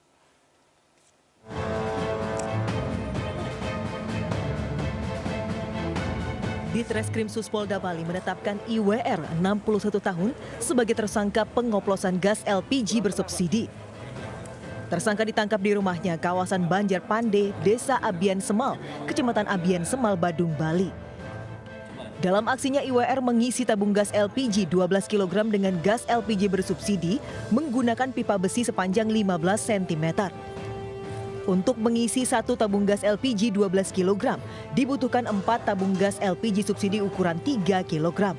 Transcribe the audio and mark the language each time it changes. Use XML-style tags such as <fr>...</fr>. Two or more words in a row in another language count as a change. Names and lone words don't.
<id>Ditreskrim Suspolda Bali menetapkan IWR 61 tahun sebagai tersangka pengoplosan gas LPG bersubsidi. Tersangka ditangkap di rumahnya kawasan Banjar Pande, Desa Abian Semal, Kecamatan Abian Semal, Badung, Bali. Dalam aksinya IWR mengisi tabung gas LPG 12 kg dengan gas LPG bersubsidi menggunakan pipa besi sepanjang 15 cm. Untuk mengisi satu tabung gas LPG 12 kg, dibutuhkan 4 tabung gas LPG subsidi ukuran 3 kg.</id>